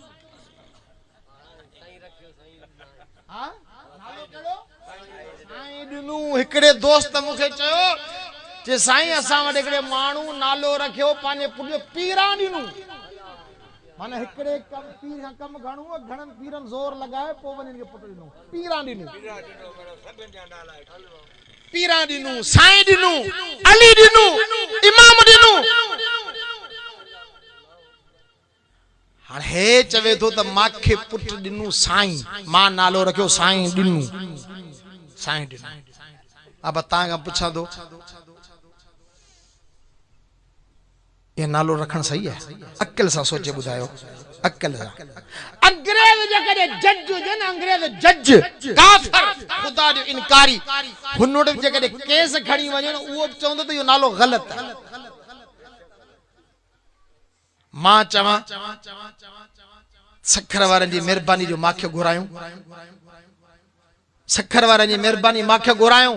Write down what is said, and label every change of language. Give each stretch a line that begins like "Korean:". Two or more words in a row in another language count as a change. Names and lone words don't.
Sindhi: हिकड़े दोस्त मूंखे चयो जे साईं असां वटि हिकड़े माण्हू नालो रखियो पंहिंजे पुट जो पीरां ॾिनू। माना हिकड़े पीर खां कम घणो, घणनि पीरनि ज़ोर लॻाए पोइ वञी पुट ॾिनू, पीरां ॾिनू, पीरां ॾिनू, साईं ॾिनू, अली ॾिनू, इमाम ॾिनू। हाणे हे चवे थो त मांखे पुट ॾिनू साईं, मां नालो रखियो साईं ॾिनू, साईं ॾिनू। अब तव्हां खां पुछां थो, ये नालो रखण सही है? अक्ल सां सोचे ॿुधायो, अक्ल सां। अंग्रेज जेकॾहिं जज हुजे न, अंग्रेज जज काफ़िर, ख़ुदा जो इनकारी, हुन वटि जेकॾहिं केस खणी वञे न, उहो बि चवंदो त इहो नालो ग़लति आहे। मां चवां सखर वारनि जी महिरबानी जो माखे घुरायूं, सखर वारनि जी महिरबानी माखे घुरायूं।